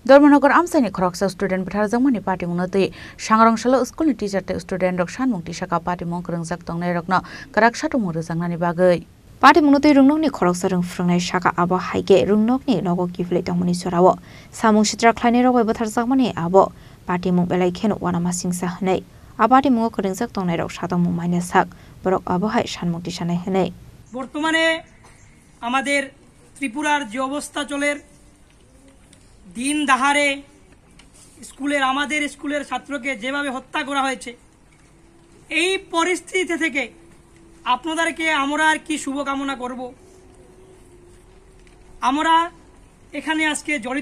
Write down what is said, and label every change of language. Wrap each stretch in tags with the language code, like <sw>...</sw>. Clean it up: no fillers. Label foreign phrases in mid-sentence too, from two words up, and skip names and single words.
<brx>धर्मनगर आमसाइनि खरकसा स्टूडेंट बुथारजांमानि पार्टी मुंनोतै सांग्रांसालो स्कुलनि टिचारते स्टूडेंट रक सानमुं तिसाका पार्टी मुं खोरोंजाक तंनाय रकनो कराक साथुमु रोजांनानि बागै पार्टी मुंनोतै रुंनकनि खरकसा रों फ्रुंनाय साका आबो हाइगे रुंनकनि नगो किफलै तंमनि सरावो सामुं सित्रा ख्लायनाय रगै बुथारजांमानि आबो पार्टी मुं बेलायखेन वानामा सिंसा हनै आ पार्टी मुं खोरोंजाक तंनाय रक साथुमु माइना साक बरक आबो हाय सानमुं तिसानाय हनै</brx> <bn>বর্তমানে আমাদের ত্রিপুরার যে অবস্থা চলের দিন দাহারে স্কুলের আমাদের স্কুলের ছাত্রকে যেভাবে হত্যা করা হয়েছে এই পরিস্থিতি থেকে আপনাদেরকে আমরা আর কি শুভকামনা করব আমরা এখানে আজকে জড়িত</bn>